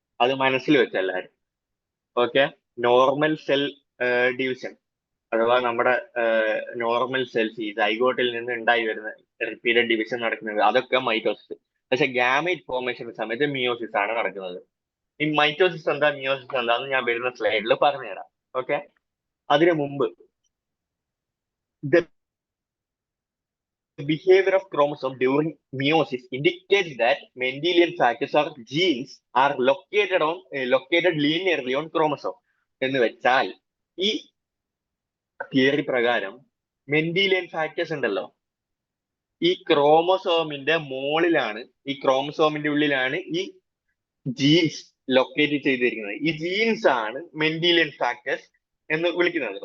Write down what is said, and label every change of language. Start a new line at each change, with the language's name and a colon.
Malayalam: അത് മനസ്സിൽ വെച്ച എല്ലാവരും. ഓക്കെ, നോർമൽ സെൽ ഡിവിഷൻ അഥവാ നമ്മുടെ നോർമൽ സെൽസ് ഈ സൈഗോട്ടിൽ നിന്ന് ഉണ്ടായി വരുന്ന റിപ്പീറ്റഡ് ഡിവിഷൻ നടക്കുന്നത് അതൊക്കെ മൈറ്റോസിസ്. പക്ഷെ ഗാമേറ്റ് ഫോർമേഷൻ സമയത്ത് മിയോസിസ് ആണ് നടക്കുന്നത്. ഈ മൈറ്റോസിസ് എന്താ, മിയോസിസ് എന്താന്ന് ഞാൻ വരുന്ന സ്ലൈഡിൽ പറഞ്ഞുതരാം. ഓക്കെ, അതിനു മുമ്പ്
English: behavior of chromosome during meiosis indicates that Mendelian factors or genes are located linearly on chromosome.
Malayalam: എന്ന് വെച്ചാൽ ഈ തിയറി പ്രകാരം മെൻഡീലിയൻ ഫാക്ടേഴ്സ് ഉണ്ടല്ലോ, ഈ ക്രോമസോമിന്റെ മുകളിലാണ്, ഈ ക്രോമസോമിന്റെ ഉള്ളിലാണ് ഈ ജീൻസ് ലൊക്കേറ്റ് ചെയ്തിരിക്കുന്നത്. ഈ ജീൻസ് ആണ് മെൻഡീലിയൻ ഫാക്ടേഴ്സ് എന്ന് വിളിക്കുന്നത്.